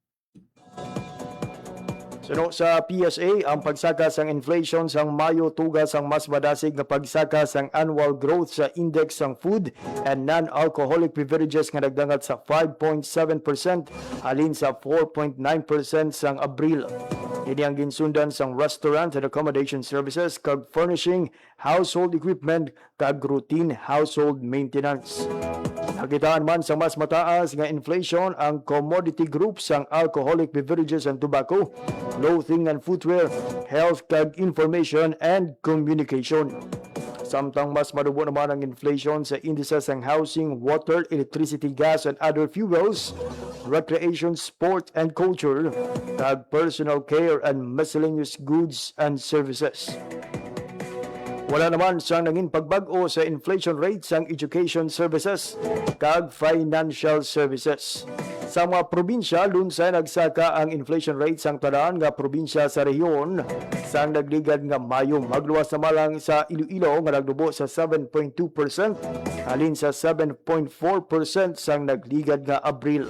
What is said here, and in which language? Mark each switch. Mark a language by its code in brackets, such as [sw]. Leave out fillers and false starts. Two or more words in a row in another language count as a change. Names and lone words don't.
[hil] Suno sa PSA, ang pagsaka sang inflation sang Mayo tugas ang mas madasig nga pagsaka sang annual growth sa index sang [en] food and non-alcoholic beverages [hil] nga nagdangat sa 5.7% halin sa 4.9% sang Abril. Ini ang ginsundan sang [en] restaurant and accommodation services [hil] kag [en] furnishing, household equipment [hil] kag [en] routine household maintenance. [hil] Nakitaan man sa mas mataas nga inflation ang [en] commodity groups [hil] sang [en] alcoholic beverages and tobacco, clothing and footwear, health kag information and communication. [hil] Samtang mas marubo naman ang inflation sa indices ng [en] housing, water, electricity, gas and other fuels, recreation, sport and culture, [hil] kag [en] personal care and miscellaneous goods and services. [hil] Wala naman siyang nangin pagbag-o sa inflation rate sang [en] education services [hil] kag [en] financial services. [hil] Sa mga probinsya, lunsay nagsaka ang inflation rate sang tanan nga probinsya sa rehiyon sang nagligad nga Mayo. Magluwas na malang sa Iloilo nga nagdubo sa 7.2% halin sa 7.4% sang nagligad nga Abril.